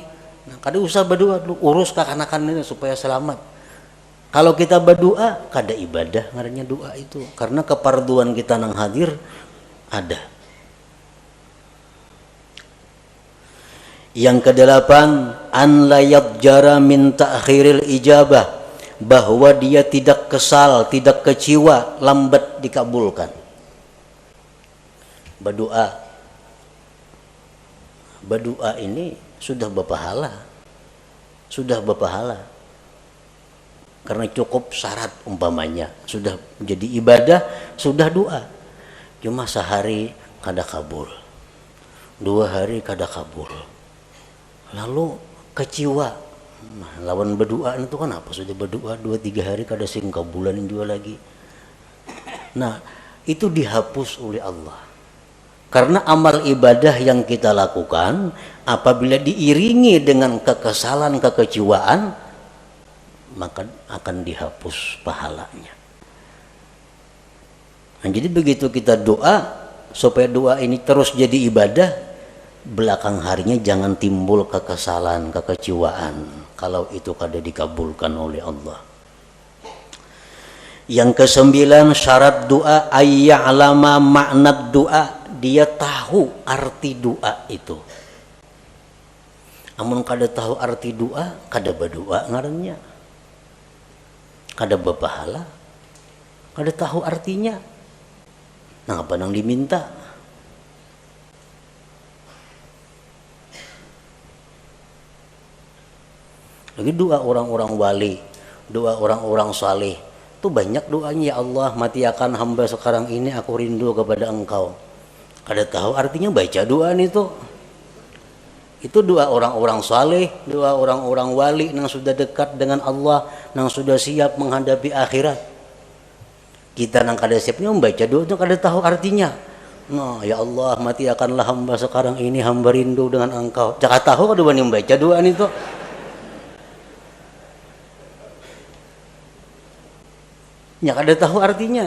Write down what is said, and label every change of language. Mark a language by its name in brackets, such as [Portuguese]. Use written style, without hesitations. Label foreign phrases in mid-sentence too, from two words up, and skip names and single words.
[Banjar] Nah kada usah berdoa dulu, urus kakanakan ini supaya selamat. Kalau kita berdoa, kada ibadah ngarannya doa itu, karena keparduan kita nang hadir ada. [Indonesian] Yang kedelapan, [Arabic] أن لا يضجر من تأخير الإجابة, [Indonesian] bahwa dia tidak kesal, tidak kecewa lambat dikabulkan. Berdoa ini sudah berpahala, karena cukup syarat umpamanya, sudah menjadi ibadah, sudah doa. [Banjar] Cuma sehari kada kabul, 2 hari kada kabul, lalu kecewa. Nah, lawan berdoa itu kan apa, sudah berdoa 2-3 hari kada sing kabulanin juga lagi. [Indonesian] Nah itu dihapus oleh Allah, karena amal ibadah yang kita lakukan apabila diiringi dengan kekesalan, kekecewaan, maka akan dihapus pahalanya. Nah, jadi begitu kita doa, supaya doa ini terus jadi ibadah, belakang harinya jangan timbul kekesalan, kekecewaan kalau itu kada dikabulkan oleh Allah. Yang ke-9, syarat doa [Arabic] أن يعلم معنى الدعاء, [Indonesian] dia tahu arti doa itu. [Banjar] Amun kada tahu arti doa, kada berdoa ngarannya, kada berpahala, kada tahu artinya. Nah apa nang diminta? [Indonesian] Lagi doa orang-orang wali, doa orang-orang saleh, itu banyak doanya. Ya Allah, mati akan hamba sekarang ini, aku rindu kepada Engkau. Kada tahu artinya baca doa itu. Itu doa orang-orang saleh, doa orang-orang wali yang sudah dekat dengan Allah, yang sudah siap menghadapi akhirat. [Banjar] Kita nang kada siapnya membaca doa itu kada tahu artinya. [Indonesian] Nah, ya Allah, mati akanlah hamba sekarang ini, hamba rindu dengan Engkau. [Banjar] Jangan tahu kada wani membaca doa itu. Ya kada tahu artinya.